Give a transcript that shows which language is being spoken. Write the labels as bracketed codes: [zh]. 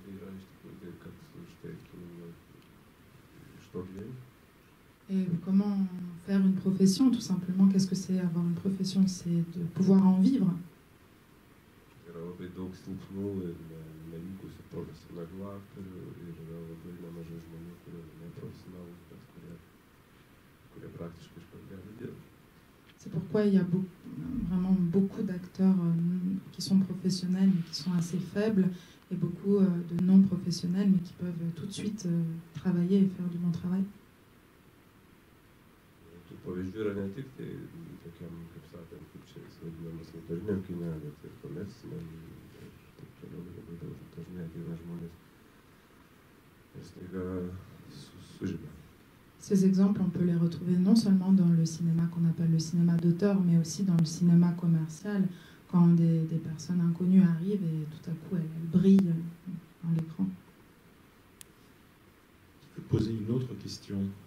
[lt] Tai yra iš tikrųjų tai, kad štai tu iš to gyveni. [fr] Et comment faire une profession, tout simplement? Qu'est-ce que c'est avoir une profession? C'est de pouvoir en vivre. [lt] Yra labai daug silpnų ir nevykusių profesionalių aktorių ir yra labai nemažai žmonių, kurie neprofesionalūs, bet kurie praktiškai iš pat gali dirbti. [fr] C'est pourquoi il y a vraiment beaucoup d'acteurs qui sont professionnels mais qui sont assez faibles et beaucoup de non-professionnels, mais qui peuvent tout de suite travailler et faire du bon travail. [lt] Tų pavyzdžių yra ne tik tai tokiam, kaip sakant, kaip čia jis vadinamas, autoriniam kine, bet ir komerciniam ir taip toliau. Labai dažnai ateina žmonės ir staiga sužibia. [fr] Ces exemples, on peut les retrouver non seulement dans le cinéma qu'on appelle le cinéma d'auteur, mais aussi dans le cinéma commercial, quand des personnes inconnues arrivent et tout à coup elles brillent dans l'écran. Je peux poser une autre question.